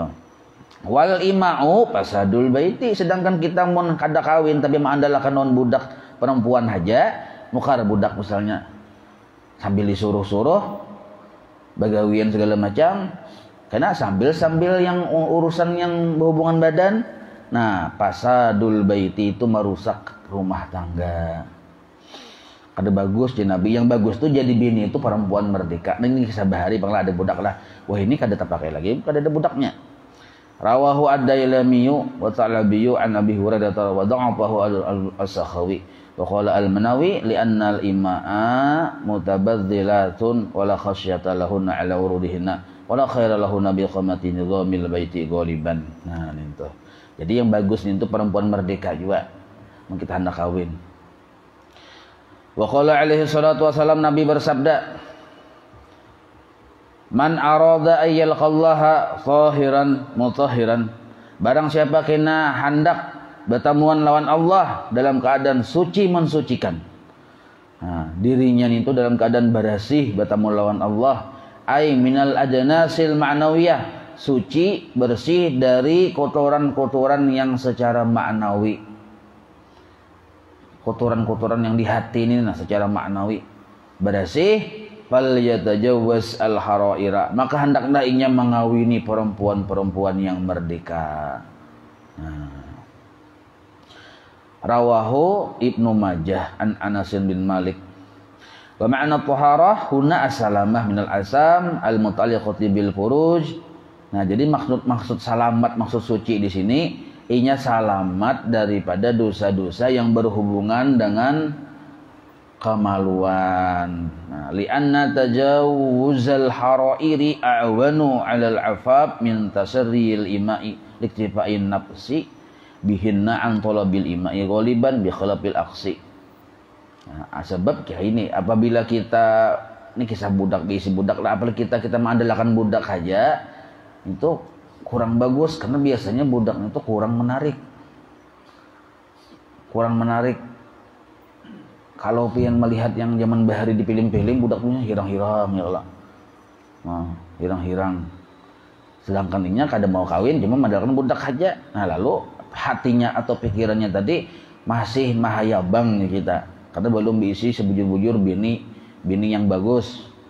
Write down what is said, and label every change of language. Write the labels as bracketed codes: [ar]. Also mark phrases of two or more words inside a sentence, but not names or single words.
[ar] والإماء فساد البيت, [bjn] sedangkan kita mau kada kawin tapi mengandalkan non budak perempuan aja, nukar budak misalnya sambil disuruh-suruh bagawian segala macam, karena sambil yang urusan yang berhubungan badan. Nah [ar] فساد البيت [bjn] itu merusak rumah tangga. Kada bagus di Nabi, yang bagus tuh jadi bini itu perempuan merdeka. Nah ini kisah bahari panglah ada budak lah, wah ini kada terpakai lagi, kada ada budaknya. [ar] رواه الديلمي والثعلبي عن أبي هريرة وضعفه السخاوي وقال المناوي لأن الإماء متبذلات ولا خشية لهن على عروضهن ولا خير لهن بقيام نظام البيت غالبا. [bjn] Nah itu. Jadi yang bagus itu perempuan merdeka juga mun kita hendak kawin. [ar] وقال عليه الصلاة والسلام, [bjn] Nabi bersabda, [ar] من أراد أن يلقى الله طاهرا مطهرا, [bjn] barang siapa kena hendak bertemuan lawan Allah dalam keadaan suci mensucikan. Nah, dirinya itu dalam keadaan bersih bertemu lawan Allah, [ar] أي من الأجناس المعنوية, [bjn] suci bersih dari kotoran-kotoran yang secara maknawi. Kotoran-kotoran yang di hati ini nah secara maknawi bersih. [ar] فليتزوج الحرائر, [bjn] maka hendaklah inya mengawini perempuan-perempuan yang merdeka. [ar] رواه ابن ماجه عن أنس بن مالك. وما معنى الطهارة هنا السلامة من الآثام المتعلقة بالفروج. [bjn] Nah, jadi maksud salamat, maksud suci di sini inya salamat daripada dosa-dosa yang berhubungan dengan kemaluan. [ar] Nah, لأن تزوج الحرائر أعون على العفاف من تسري الإماء لاكتفاء النفس بهن عن طلب الإماء غالبا بخلاف العكس. [bjn] Nah, sebab kayak ini apabila kita ini kisah budak diisi budak lah, apalagi kita mengandalkan budak aja itu kurang bagus karena biasanya budaknya itu kurang menarik. Kalau pengen melihat yang zaman bahari di film-film budaknya hirang-hirang ya Allah. Nah, hirang-hirang. Sedangkan ini kada mau kawin cuma mandalkan budak aja. Nah, lalu hatinya atau pikirannya tadi masih mahayabang nih kita. Karena belum diisi sebujur-bujur bini yang bagus.